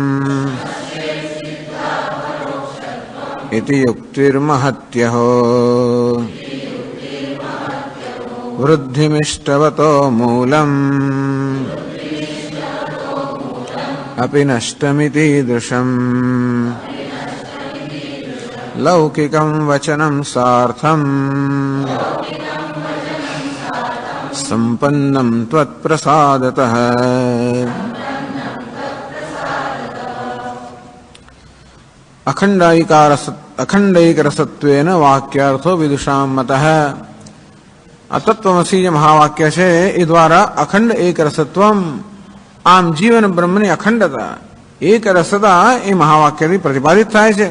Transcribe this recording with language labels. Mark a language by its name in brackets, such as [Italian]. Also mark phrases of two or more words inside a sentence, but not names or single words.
[Sanskrit] इति युक्तिर्महत्यहो वृद्धिमिष्टवतो मूलम् अपि नष्टमितीदृशम् लौकिकं वचनं सार्थम् सम्पन्नं त्वत्प्रसादतः। अखण्डैकरसत्वेन वाक्यार्थो विदुषाम मतः। [Gujarati] અતત્વમસી જે મહાવાક્ય છે એ દ્વારા અખંડ એક રસત્વમ, આમ જીવન બ્રહ્મની અખંડતા એક રસતા એ મહાવાક્યથી પ્રતિપાદિત થાય છે।